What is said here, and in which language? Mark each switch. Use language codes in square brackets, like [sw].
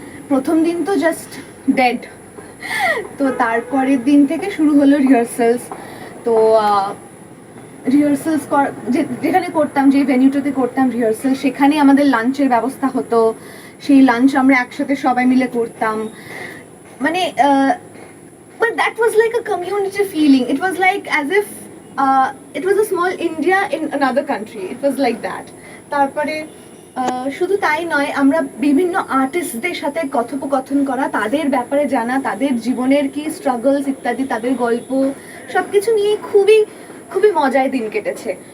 [bn] প্রথম দিন তো জাস্ট ডেড। তো তারপরের দিন থেকে শুরু হলো রিহার্সালস। তো রিহার্সালস যেখানে করতাম, যে ভেন্যুটাতে করতাম রিহার্সাল, সেখানে আমাদের লাঞ্চের ব্যবস্থা হতো। সেই লাঞ্চ আমরা একসাথে সবাই মিলে করতাম, মানে [en] but that was like a community feeling. It was like as if it was a small India in another country. It was like that. [bn] তারপরে শুধু তাই নয়, আমরা বিভিন্ন আর্টিস্টদের সাথে কথোপকথন করা, তাদের ব্যাপারে জানা, তাদের জীবনের কি স্ট্রাগলস ইত্যাদি, তাদের গল্প সব কিছু নিয়ে খুবই খুবই মজায় দিন কেটেছে।